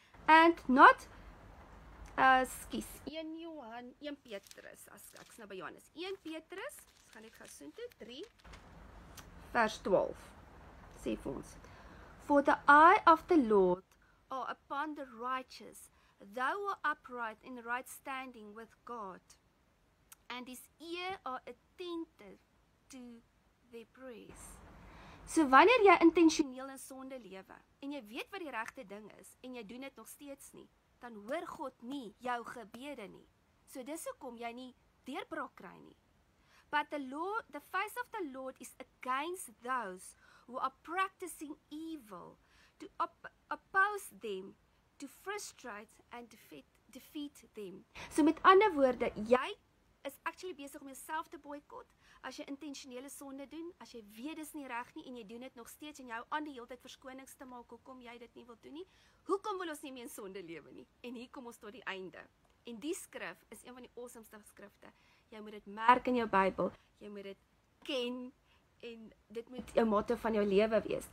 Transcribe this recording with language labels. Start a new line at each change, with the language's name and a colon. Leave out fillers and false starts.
English: and not, 1 Petrus,
Afrikaans: as ek nou by Johannes, 1 Petrus, ons gaan net gou soontoe, 3 vers 12, sê vir ons,
English: for the eye of the Lord are upon the righteous, thou are upright in right standing with God, and his ear are attentive to their praise.
Afrikaans: So wanneer jy intentioneel in sonde lewe, en jy weet wat die regte ding is, en jy doen dit nog steeds nie, dan hoor God nie jou gebede nie. So dis hoekom jy nie deurbraak kry nie.
English: But the face of the Lord is against those who are practicing evil, to oppose them, to frustrate and defeat them.
Afrikaans: So met ander woorde, jy is actually besig om jouself te boycott, as jy intentionele sonde doen, as jy weet dis nie reg nie, en jy doen dit nog steeds, en jy hou aan die hele tyd verskonings te maak, hoekom jy dit nie wil doen nie, hoekom wil ons nie meer in sonde lewe nie, en hier kom ons tot die einde, en die skrif is een van die awesomeste skrifte, jy moet dit merk in jou Bybel, jy moet dit ken, en dit moet jou motto van jou lewe wees.